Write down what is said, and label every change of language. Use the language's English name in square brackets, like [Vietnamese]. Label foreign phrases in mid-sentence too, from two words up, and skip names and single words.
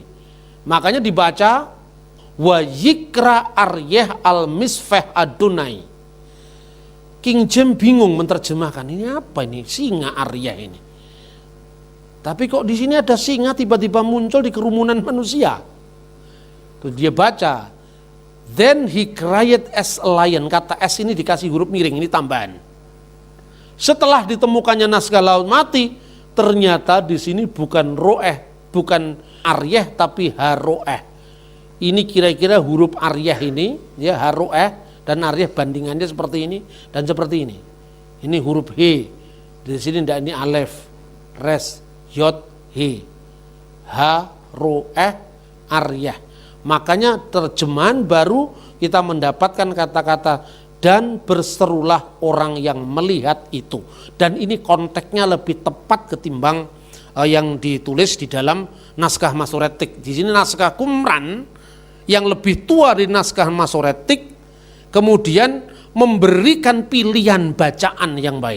[Indonesian] Makanya dibaca [Hebrew] ויקרא אריה על־מצפה אדני. [Indonesian] King James bingung menerjemahkan ini apa ini singa aryeh ini. Tapi kok di sini ada singa tiba-tiba muncul di kerumunan manusia. Tuh dia baca, [English] then he cried as a lion. [Indonesian] Kata S ini dikasih huruf miring, ini tambahan. Setelah ditemukannya naskah laut mati, ternyata di sini bukan roeh, bukan aryeh tapi haroeh. Ini kira-kira huruf aryeh ini, ya haroeh dan aryeh bandingannya seperti ini dan seperti ini. Ini huruf he. Di sini tidak, ini alef, res, yod, he. [Hebrew] הרואה, אריה. [Indonesian] Makanya terjemahan baru kita mendapatkan kata-kata dan berserulah orang yang melihat itu. Dan ini konteksnya lebih tepat ketimbang yang ditulis di dalam naskah Masoretik. Di sini naskah Qumran yang lebih tua dari naskah Masoretik kemudian memberikan pilihan bacaan yang baik.